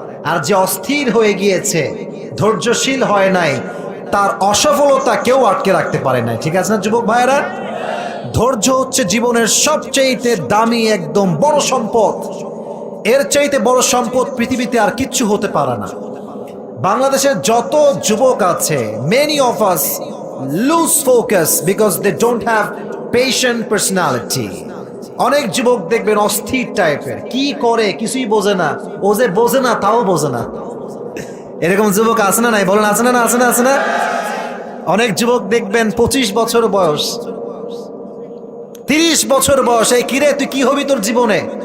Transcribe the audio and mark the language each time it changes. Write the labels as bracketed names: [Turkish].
[Bangla] আর যে অস্থির হয়ে গিয়েছে, ধৈর্যশীল হয় নাই, তার অসফলতা কেউ আটকে রাখতে পারে নাই। ঠিক আছে না যুবক ভাইয়েরা? ধৈর্য হচ্ছে জীবনের সবচাইতে দামি, একদম বড় সম্পদ। এর চাইতে বড় সম্পদ পৃথিবীতে আর কিচ্ছু হতে পারে না। বাংলাদেশের যত যুবক আছে, [English] many of us lose focus because they don't have patient personality. [Bangla] অনেক যুবক দেখবেন অস্থির টাইপের, কি করে কিছুই বোঝে না, ও যে বোঝে না তাও বোঝে না। এরকম যুবক আছে না নাই? বলেন আছে না? আছে না? আছে না? অনেক যুবক দেখবেন 25 বছর বয়স, 30 বছর বয়স, এই কিরে তুই কি হবি তোর জীবনে?